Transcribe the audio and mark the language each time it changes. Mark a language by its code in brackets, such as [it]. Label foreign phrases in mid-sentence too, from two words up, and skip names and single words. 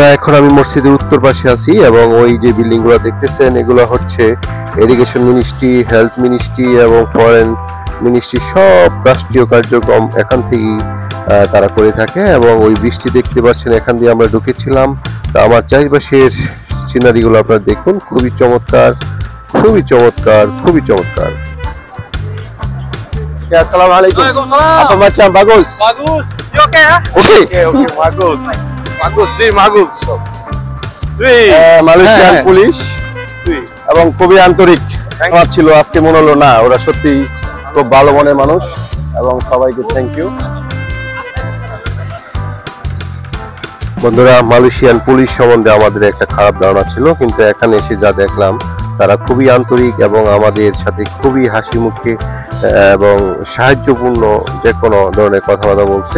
[bn] এখন আমি মসজিদের উত্তর পাশে আছি এবং ওই যে বিল্ডিং গুলো দেখতেছেন এগুলো হচ্ছে [en] irrigation ministry, health ministry [bn] এবং [en] foreign ministry, [bn] সব রাষ্ট্রীয় কার্যক্রম এখান থেকেই তারা করে থাকে। এবং ওই বৃষ্টি দেখতে পাচ্ছেন, এখান দিয়ে আমরা ঢুকেছিলাম। তো আমার চারিপাশের সিনারি গুলো আপনারা দেখুন, খুবই চমৎকার, খুবই চমৎকার, খুবই চমৎকার। [ms] Assalamualaikum. Waalaikumsalam. Apa macam bagus? [en] Bagus. You okay, ha? Okay. [ms] Okay, bagus. Bagus, bagus. [bn] মালয়েশিয়ান হ্যাঁ। পুলিশ এবং খুবই আন্তরিক আমার ছিল। আজকে মনে হলো না, ওরা সত্যি খুব ভালো মনের মানুষ। এবং সবাইকে [en] thank you [bn] বন্ধুরা। মালয়েশিয়ান পুলিশ সম্বন্ধে আমাদের একটা খারাপ ধারণা ছিল, কিন্তু এখানে এসে যা দেখলাম তারা খুবই আন্তরিক এবং আমাদের সাথে খুবই হাসি মুখে এবং সাহায্যপূর্ণ যে কোনো ধরনের কথাবার্তা বলছে।